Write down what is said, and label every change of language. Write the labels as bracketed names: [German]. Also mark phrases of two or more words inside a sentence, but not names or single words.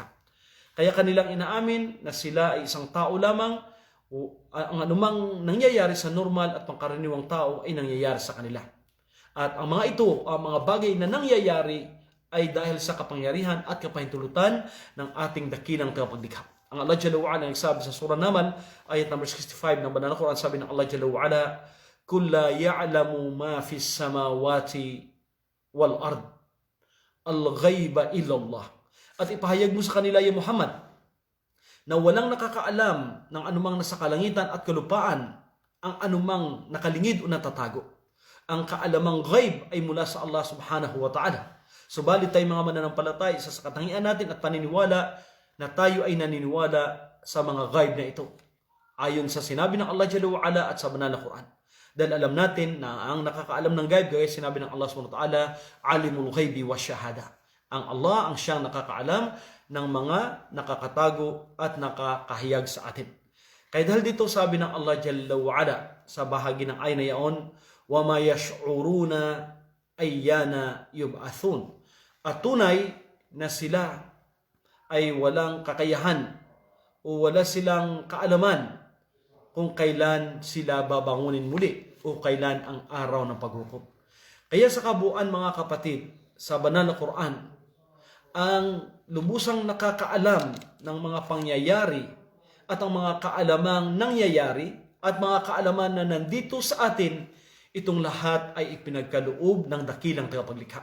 [Filipino] Kaya kanilang inaamin na sila ay isang tao lamang o ang anumang nangyayari sa normal at pangkaraniwang tao ay nangyayari sa kanila. At ang mga ito, ang mga bagay na nangyayari ay dahil sa kapangyarihan at kapahintulutan ng ating dakilang tagapaglikha. Ang Allah [Arabic] جل وعلا [Filipino] nagsabi sa surah Namal, ayat number 65 ng Banal na Quran, sabi ng Allah [Arabic] جل وعلا, "قل لا يعلم ما في السماوات والأرض الغيب إلا الله." [Filipino] At ipahayag mo sa kanila, ya Muhammad, na walang nakakaalam ng anumang nasa kalangitan at kalupaan, ang anumang nakalingid o natatago. Ang kaalamang ghaib ay mula sa Allah [Arabic] سبحانه وتعالى. [Filipino] Subalit tayo mga mananampalatay, isa sa katangian natin at paniniwala na tayo ay naniniwala sa mga ghaib na ito, ayon sa sinabi ng Allah [Arabic] جل وعلا [Filipino] at sa banal na Quran. Dahil alam natin na ang nakakaalam ng ghaib, gaya sinabi ng Allah [Arabic] سبحانه وتعالى, "عالم الغيب والشهادة." [Filipino] Ang Allah ang siyang nakakaalam ng mga nakakatago at nakakahiyag sa atin. Kaya dahil dito sabi ng Allah [Arabic] جل وعلا [Filipino] sa bahagi ng ay na yaon, [Arabic] "وما يشعرون أيان يبعثون." [Filipino] At tunay na sila ay walang kakayahan o wala silang kaalaman kung kailan sila babangunin muli o kailan ang araw ng paghukom. Kaya sa kabuuan mga kapatid, sa banal na Quran, ang lubusang nakakaalam ng mga pangyayari at ang mga kaalamang nangyayari at mga kaalaman na nandito sa atin, itong lahat ay ipinagkaloob ng dakilang tagapaglikha.